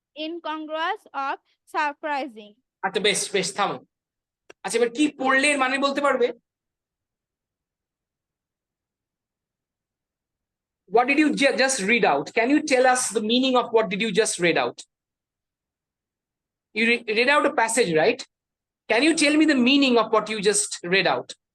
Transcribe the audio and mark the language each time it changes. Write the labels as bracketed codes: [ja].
[en] incongruous of surprising. [bn] আচ্ছা বেশ বেশ থামো। আচ্ছা এবার কি পড়লে এর মানে বলতে পারবে? [en] What did you just read out? Can you tell us the meaning of what did you just read out? You read out a passage, right? Can you tell me the meaning of what you just read out?